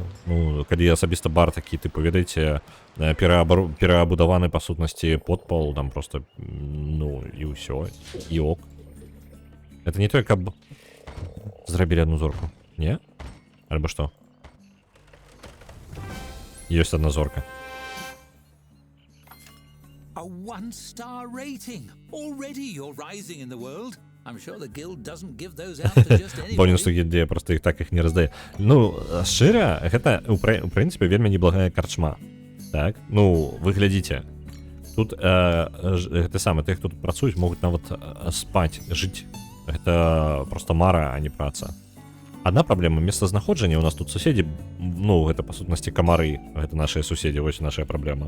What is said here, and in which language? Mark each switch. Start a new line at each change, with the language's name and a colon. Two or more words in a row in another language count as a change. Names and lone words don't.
Belarusian: Ну, калі асабіста бар такі, тыпу, ведаеце, перабудаваны, па сутнасці, подпал, там просто, ну, і ўсё, і ок. Это не тое, каб зрабілі адну зорку, не? Альбо што? Ёсць адна зорка.
English: A 1-star rating. Already you're rising in the world. I'm sure the guild doesn't give those out to just anybody.
Belarusian: Бонусу гільдія просто іх так іх не раздае. Ну, шчыра, гэта, у прынцыпе, вельмі неблагая карчма. Так? Ну, вы глядзіце. Тут, гэта самае, тых, хто тут працуюць, могуць нават спаць, жыць. Гэта просто мара, а не праца. Адна праблема, месцазнаходжання, у нас тут суседзі, ну, гэта, па сутнасці, камары, гэта нашыя суседзі, вось нашая праблема.